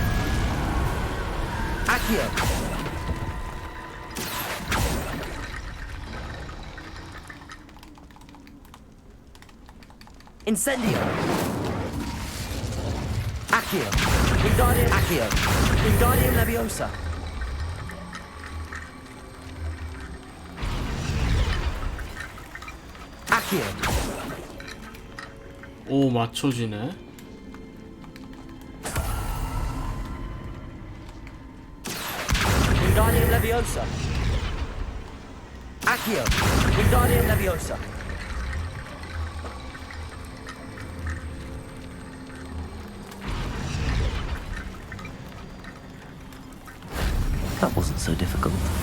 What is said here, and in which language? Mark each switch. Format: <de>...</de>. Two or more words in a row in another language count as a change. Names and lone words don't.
<en>Accio. Incendio. Accio. Wingardium Accio. Wingardium Leviosa. Accio.</en> <ko>오, 맞춰지네.</ko> <en>Wingardium Leviosa. Accio. Wingardium Leviosa. That wasn't so difficult.</en>